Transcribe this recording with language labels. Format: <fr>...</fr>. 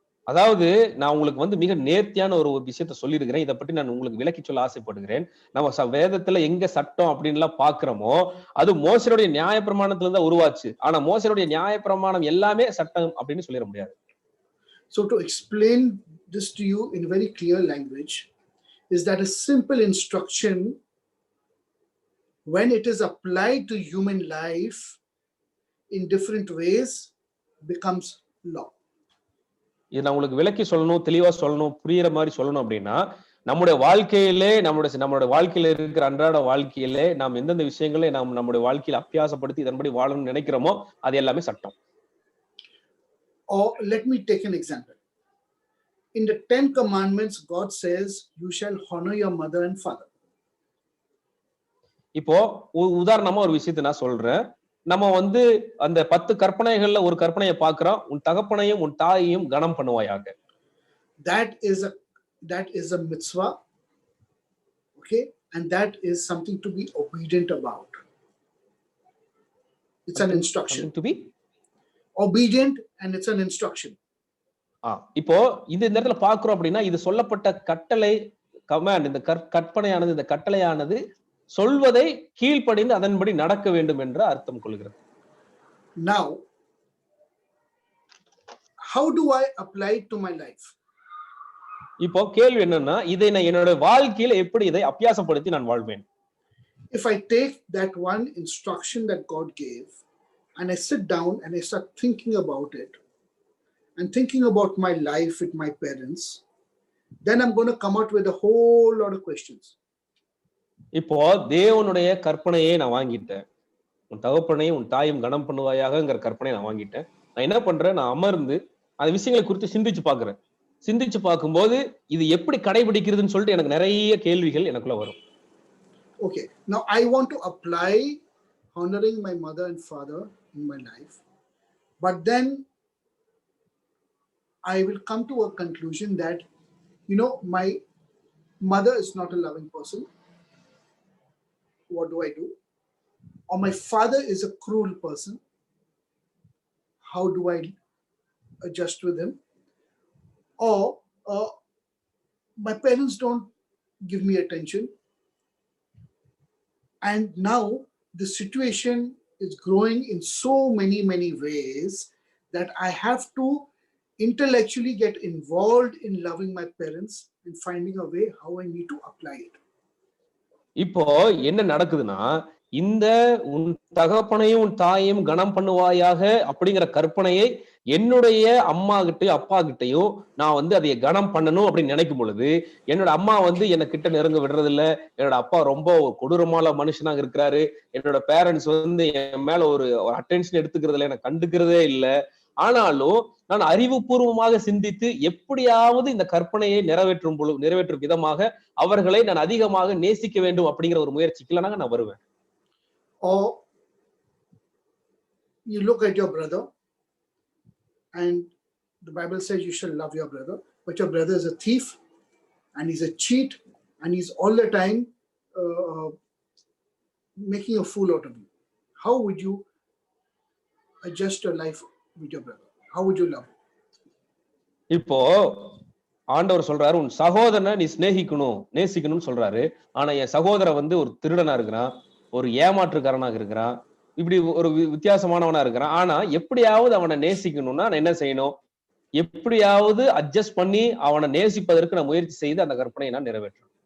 <ta>அதாவது நான் உங்களுக்கு மிக நேர்த்தியான ஒரு விஷயத்த சொல்லியிருக்கிறேன். இதை பற்றி நான் உங்களுக்கு விளக்கி சொல்ல ஆசைப்படுகிறேன். நம்ம வேதத்துல எங்க சட்டம் அப்படின்லாம் பாக்குறோமோ அது மோசேனுடைய நியாயப்பிரமாணத்துல தான் உருவாச்சு. ஆனா மோசேனுடைய நியாயப்பிரமாணம் எல்லாமே சட்டம் அப்படின்னு சொல்லிட முடியாது.</ta> <en>So to explain this to you in very clear language is that a simple instruction, when it is applied to human life in different ways, becomes law.</en> <ta>இது நான் உங்களுக்கு விளக்கி சொல்லணும், தெளிவா சொல்லணும், புரியுற மாதிரி சொல்லணும் அப்படின்னா நம்முடைய வாழ்க்கையிலே நம்மளுடைய வாழ்க்கையில இருக்கிற அன்றாட வாழ்க்கையிலே நாம் எந்தெந்த விஷயங்களை நாம் நம்முடைய வாழ்க்கையில அபியாசப்படுத்தி இதன்படி வாழணும்னு நினைக்கிறோமோ அது எல்லாமே சட்டம்.</ta> <en>Or let me take an example. In the 10 commandments, God says, you shall honor your mother and father.</en> <ta>இப்போ உதாரணமா ஒரு விஷயத்தை நான் சொல்றேன். நம்ம வந்து அந்த 10 கற்பனைகள்ல ஒரு கற்பனையை பார்க்கிறோம். உன் தகப்பனையும் உன் தாயையும் கனம் பண்ணுவாயாக.</ta> <en>That is a mitzvah, okay, and that is something to be obedient about. It's an instruction. Something to be Obedient, and it's an instruction.</en> <ta>இப்போ இந்த நேரத்துல பாக்குறோம் அப்படின்னா இது சொல்லப்பட்ட கட்டளை கமாண்ட், இந்த கற்பனையானது, இந்த கட்டளையானது சொல்வதை கீழ்ப்படிந்து அதன்படி நடக்க வேண்டும் என்ற அர்த்தம் கொள்கிறது.</ta> <en>Now, how do I apply it to my life?</en> <ta>இப்போ கேள்வி என்னன்னா, இதை நான் என்னோட வாழ்க்கையில எப்படி இதை அபியாசப்படுத்தி நான் வாழ்வேன்?</ta> <en>If I take that one instruction that God gave and I sit down and I start thinking about it and thinking about my life with my parents, then I'm going to come out with a whole lot of questions.</en> <ta>இப்போ தேவனுடைய கற்பனையை நான் வாங்கிட்டேன். உன் தகப்பனையும் உன் தாயும் கனம் பண்ணுவாயாகங்கிற கற்பனையை நான் வாங்கிட்டேன். நான் என்ன பண்றேன், நான் அமர்ந்து அந்த விஷயங்களை குறித்து சிந்திச்சு பார்க்கிறேன். சிந்திச்சு பார்க்கும்போது இது எப்படி கடைபிடிக்கிறதுன்னு சொல்லிட்டு எனக்கு நிறைய கேள்விகள் எனக்குள்ள வரும்.</ta> <en>Okay, now I want to apply honoring my mother and father in my life, but then I will come to a conclusion that, you know, my mother is not a loving person. What do I do? Or my father is a cruel person. How do I adjust with him? Or my parents don't give me attention. And now the situation is growing in so many ways that I have to intellectually get involved in loving my parents and finding a way how I need to apply it.</en> <ta>இப்போ என்ன நடக்குதுன்னா, இந்த உன் தகப்பனையும் உன் தாயையும் கனம் பண்ணுவாயாக அப்படிங்கிற கற்பனையை என்னுடைய அம்மா கிட்டயும் அப்பா கிட்டயும் நான் வந்து அதை கனம் பண்ணணும் அப்படின்னு நினைக்கும் பொழுது, என்னோட அம்மா வந்து என்ன கிட்ட நெருங்க விடுறது இல்ல, என்னோட அப்பா ரொம்ப ஒரு கொடூரமான மனுஷனாக இருக்கிறாரு, என்னோட பேரண்ட்ஸ் வந்து என் மேல ஒரு அட்டென்ஷன் எடுத்துக்கிறது இல்லை, எனக்கு கண்டுக்கிறதே இல்லை. ஆனாலும் நான் அறிவுபூர்வமாக சிந்தித்து எப்படியாவது இந்த கற்பனையை நிறைவேற்றும் விதமாக அவர்களை நான் அதிகமாக நேசிக்க வேண்டும் அப்படிங்கிற ஒரு முயற்சிக்கு நான் வருவேன்.</ta> <en>Or you look at your brother and the Bible says you shall love your brother, but your brother is a thief and he's a cheat and he's all the time making a fool out of you. How would you adjust your life with your brother? How would you love him?</en> <ta>இப்போ ஆண்டவர் சொல்றாரு, உன் சகோதரனை நீ நேசிக்கணும்னு சொல்றாரு. ஆனா என் சகோதரன் வந்து ஒரு திருடனா இருக்கிறான், ஒரு ஏமாற்றுக்காரனாக இருக்கிறான், இப்படி ஒரு வித்தியாசமானவனா இருக்கிறான். ஆனா எப்படியாவது அவனை நேசிக்கணும்னா நான் என்ன செய்யணும்? எப்படியாவது அட்ஜஸ்ட் பண்ணி அவனை நேசிப்பதற்கு நான் முயற்சி செய்து அந்த கற்பனையை நான் நிறைவேற்றணும்.</ta>